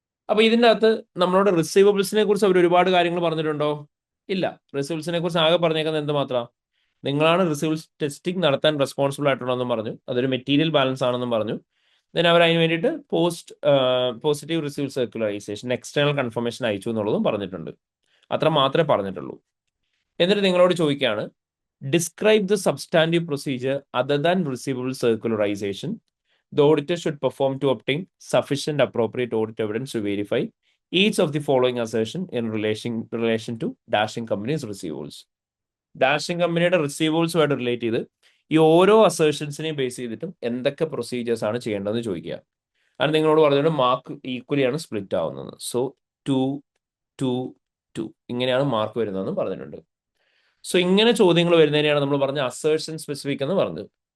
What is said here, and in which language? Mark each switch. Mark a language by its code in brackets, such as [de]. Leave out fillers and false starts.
[ml] അപ്പോൾ ഇതിൻ്റെ അകത്ത് നമ്മളോട് റിസീവബിൾസിനെ കുറിച്ച് അവർ ഒരുപാട് കാര്യങ്ങൾ പറഞ്ഞിട്ടുണ്ടോ? ഇല്ല. റിസീവബിൾസിനെ കുറിച്ച് ആകെ പറഞ്ഞേക്കുന്നത് എന്ത് മാത്രമാണ്? നിങ്ങളാണ് റിസീവബിൾസ് ടെസ്റ്റിംഗ് നടത്താൻ റെസ്പോൺസിബിൾ ആയിട്ടുള്ളതെന്നും പറഞ്ഞു, അതൊരു മെറ്റീരിയൽ ബാലൻസ് ആണെന്നും പറഞ്ഞു. ദെൻ അവർ അതിന് വേണ്ടിയിട്ട് പോസിറ്റീവ് റിസീവൽ സർക്കുലറൈസേഷൻ എക്സ്റ്റേണൽ കൺഫർമേഷൻ അയച്ചു എന്നുള്ളതും പറഞ്ഞിട്ടുണ്ട്. അത്ര മാത്രമേ പറഞ്ഞിട്ടുള്ളൂ. [en] എന്നിട്ട് നിങ്ങളോട് ചോദിക്കുകയാണ് describe the substantive procedure other than receivable circularisation the auditor should perform to obtain sufficient appropriate audit evidence to verify each of the following assertion in relation to dashing company's receivables. [ml] Dashing കമ്പനിയുടെ റിസീവബിൾസുമായിട്ട് relate ചെയ്ത് ഈ ഓരോ അസേർഷൻസിനെയും base ചെയ്തിട്ടും എന്തൊക്കെ procedures ആണ് ചെയ്യേണ്ടതെന്ന് ചോദിക്കുക. അത് നിങ്ങളോട് പറഞ്ഞിട്ട് മാർക്ക് ഈക്വലി ആണ് സ്പ്ലിറ്റ് ആവുന്നത്. സോ 2, 2, 2 ഇങ്ങനെയാണ് മാർക്ക് വരുന്നതെന്ന് പറഞ്ഞിട്ടുണ്ട്. സോ ഇങ്ങനെ ചോദ്യങ്ങൾ വരുന്നതിനെയാണ് നമ്മൾ പറഞ്ഞ അസേർഷൻ സ്പെസിഫിക് എന്ന് പറഞ്ഞത്.